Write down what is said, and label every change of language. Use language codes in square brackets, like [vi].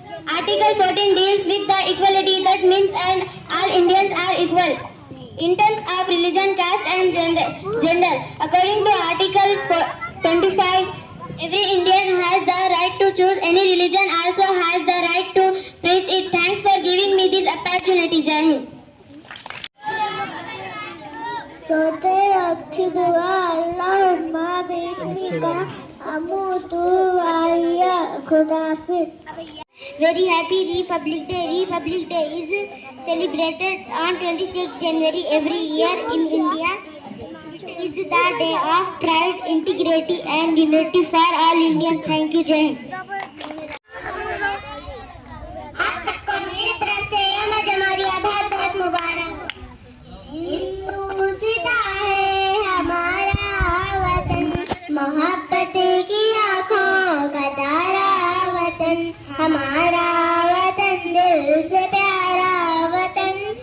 [en] Article 14 deals with the equality, that means all Indians are equal in terms of religion, caste and gender. According to Article 25, every Indian has the right to choose any religion, also has the right to preach it. Thanks for giving me this opportunity. Jai Hind. [hi] सोते रखी दुआ [ar] अल्लाहुम्मा बिस्मिका अमूतु वाहिया [hi] खुदाफिज. [en] Very happy Republic Day. Republic Day is celebrated on 26 January every year in India. It is the day of pride, integrity and unity for all Indians. Thank you, Jai Hind. [hi] आप सबको मेरी तरफ से यम जमहूरिया बहुत बहुत मुबारक. हिंदुस्तान है हमारा वतन, मोहब्बत की आँखों का तारा वतन, हमारा वतन दिल से प्यारा वतन,